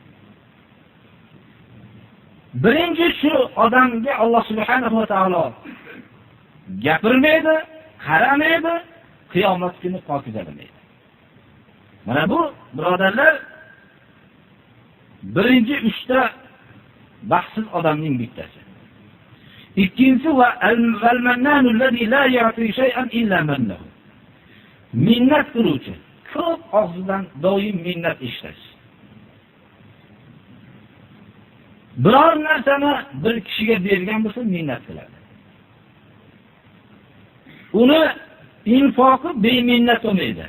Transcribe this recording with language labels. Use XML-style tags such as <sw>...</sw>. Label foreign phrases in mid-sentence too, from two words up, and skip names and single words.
<uz>Birinchi shu odamga Alloh</uz> <ar>سبحانه وتعالى</ar> <uz>gapirmaydi, qaramaydi, qiyomat kuni pokizalamaydi. Mana bu birodarlar birinchi 3 ta baxtsiz odamning bittasi.</uz> <ar>Ikkinchisi والمنان الذي لا يعطي شيئا إلا منه.</ar> <uz>Minnat qiluvchi, ko'p og'zidan doim minnat eshitasiz. Biror narsani bir kishiga bergan bo'lsa minnat qiladi. Uni infoqi beminnat bo'lmaydi.</uz>